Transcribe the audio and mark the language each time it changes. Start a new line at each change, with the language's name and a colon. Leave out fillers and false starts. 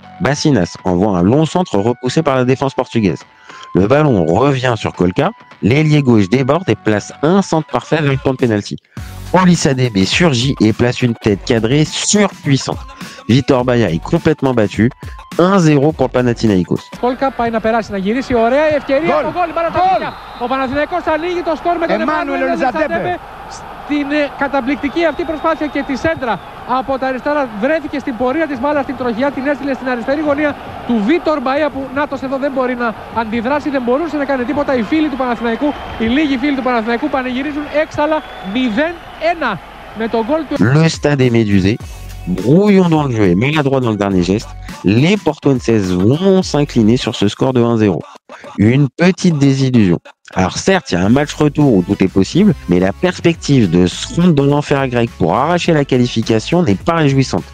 French: Bassinas envoie un long centre repoussé par la défense portugaise. Le ballon revient sur Kolka, l'ailier gauche déborde et place un centre parfait vers le point de pénalty. Olissadebe surgit et place une tête cadrée surpuissante. Vitor Baia est complètement battu. 1-0 pour le Panathinaikos.
Greek: Kolka πάει να περάσει, να γυρίσει, ωραία η ευκαιρία, το γκολ, ο Παναθηναϊκός θα ανοίγει το σκορ με τον Εμμάνουελ Ορισαντέπε. την καταπληκτική αυτή προσπάθεια και τη σέντρα από τα αριστερά βρέθηκε στην πορεία της μπάλας στην τροχιά, την έστειλε στην αριστερή γωνία του Βίτορ Μπαία που νάτος εδώ δεν μπορεί να αντιδράσει, δεν μπορούσε να κάνει τίποτα. Οι φίλοι του Παναθηναϊκού, οι λίγοι φίλοι του Παναθηναϊκού πανηγυρίζουν έξαλα 0-1 με τον γκολ του.
French: Le stade est médusé, brouillon dans le jeu et maladroit dans le dernier geste. Les Portuenses vont s'incliner sur ce score de 1-0. Une petite désillusion. Alors certes, il y a un match retour où tout est possible, mais la perspective de se rendre dans l'enfer grec pour arracher la qualification n'est pas réjouissante.